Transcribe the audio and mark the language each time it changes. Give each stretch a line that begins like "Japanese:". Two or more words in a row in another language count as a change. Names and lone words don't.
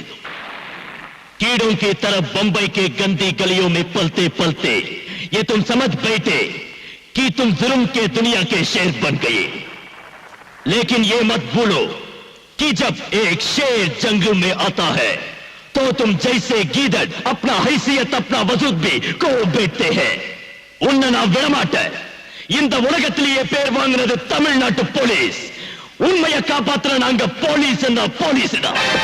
Hindi: कीड़ों की तरफ बंबई के गंदी गलियों में पलते पलते ये तुम समझ बैठे कि तुम जुल्म के दुनिया के शेर बन गए। लेकिन ये मत भूलो कि जब एक शेर जंगल में आता है तो तुम जैसे गीदड़ अपना हैसियत, अपना वजूद भी को बैठते हैं।
Tamil: उन्ना நான் விடமாட்டேன்। இந்த உலகத்திலேயே பேர் வாங்குனது தமிழ்நாட்டு போலீஸ்। உண்மையை காப்பாத்துற நாங்க போலீஸ் என்ன போலீஸ் தான்।